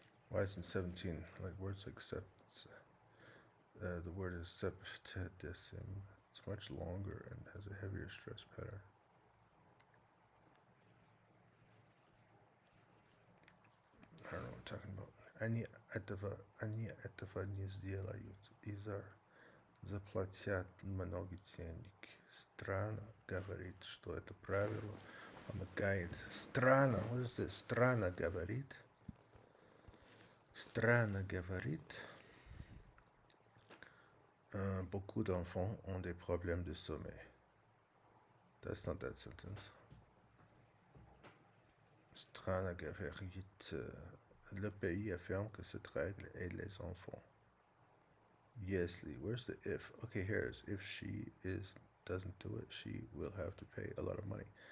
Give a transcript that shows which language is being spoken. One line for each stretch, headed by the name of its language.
English: Why isn't 17 like words like the word is septedecim? It's much longer and has a heavier stress pattern. I don't know what I'm talking about.
Russian: Они этого не сделают. Изар заплатят много денег. Страна говорит, что это правило помогает. Страна,
English: what is this?
Russian: Страна говорит. Страна говорит.
French: Beaucoup d'enfants ont des problèmes de sommeil.
English: That's not that sentence.
Russian: Strana говорит.
French: Le pays affirme que cette règle aide les enfants.
Russian: Если,
English: where's the if? Okay, here's if she doesn't do it, she will have to pay a lot of money.